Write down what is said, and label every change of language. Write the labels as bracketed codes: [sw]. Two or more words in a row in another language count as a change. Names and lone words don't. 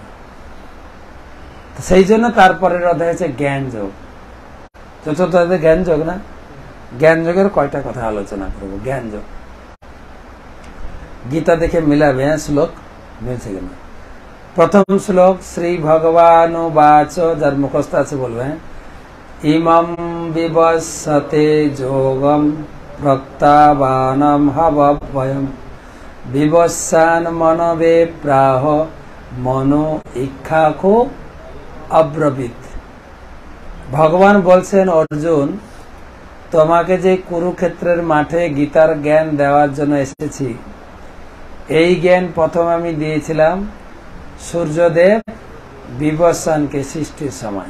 [bn] সেই জন্য তারপরের অধ্যায় আছে জ্ঞান যোগ, চতুর্থ অধ্যায় জ্ঞান যোগ না। জ্ঞান যোগের কয়টা কথা আলোচনা করবো। জ্ঞান যোগ গীতা দেখে মিলাবে, শ্লোক মিলছে কিনা। প্রথম শ্লোক, [sa] শ্রী ভগবান বাচ, [bn] যার মুখস্থ আছে বলবে, [sa] ইমম বিবস্বতে যোগম প্রত্যাবানম হবভয়ম বিবস্বান মনবে প্রাহ মনো ইক্ষাখো অব্রবীত। [bn] ভগবান বলছেন, অর্জুন তোমাকে যে কুরুক্ষেত্রের মাঠে গীতার জ্ঞান দেওয়ার জন্য এসেছি, এই জ্ঞান প্রথম আমি দিয়েছিলাম সূর্যদেব বিবস্বানকে সৃষ্টির সময়।